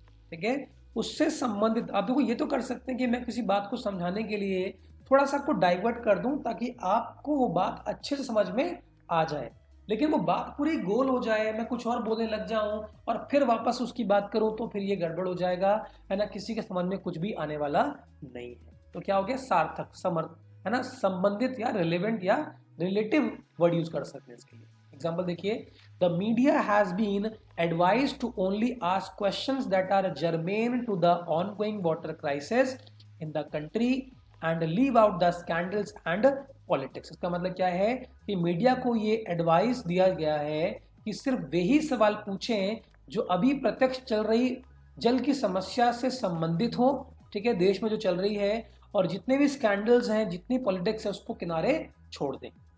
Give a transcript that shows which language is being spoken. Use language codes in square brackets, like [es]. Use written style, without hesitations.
[hi] ठीक है, उससे संबंधित। आप देखो, ये तो कर सकते हैं कि मैं किसी बात को समझाने के लिए थोड़ा सा आपको डाइवर्ट कर दूं ताकि आपको वो बात अच्छे से समझ में आ जाए, लेकिन वो बात पूरी गोल हो जाए, मैं कुछ और बोलने लग जाऊं और फिर वापस उसकी बात करूं तो फिर ये गड़बड़ हो जाएगा, है ना, किसी के समझ में कुछ भी आने वाला नहीं है। तो क्या हो गया? सार्थक, समर्थ, है ना, संबंधित या रिलेवेंट या रिलेटिव वर्ड यूज कर सकते हैं इसके लिए। एग्जाम्पल देखिए, [en] The media has been advised to only ask questions that are germane to the ongoing water crisis in the country and leave out the scandals and politics। [hi] इसका मतलब क्या है कि मीडिया को ये एडवाइस दिया गया है कि सिर्फ वही सवाल पूछें जो अभी प्रत्यक्ष चल रही जल की समस्या से संबंधित हो। ठीक है, देश में जो चल रही है, और जितने भी स्कैंडल्स हैं, जितनी पॉलिटिक्स है, उसको किनारे छोड़ दें।